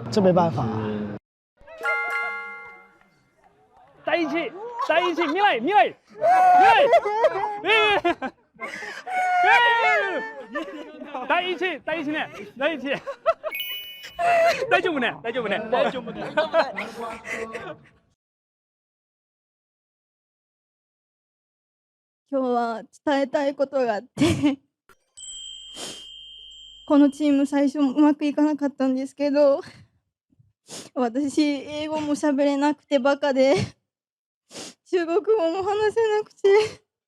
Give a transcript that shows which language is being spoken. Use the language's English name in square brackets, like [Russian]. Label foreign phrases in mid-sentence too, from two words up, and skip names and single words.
[Chinese] 这没办法。在一起，在一起，未来，未来，未来，在一起，在一起呢，在一起。 [Japanese] 大丈夫ね、大丈夫ね、大丈夫ね。今日は伝えたいことがあって。このチーム最初うまくいかなかったんですけど、私英語も喋れなくてバカで中国語も話せなくて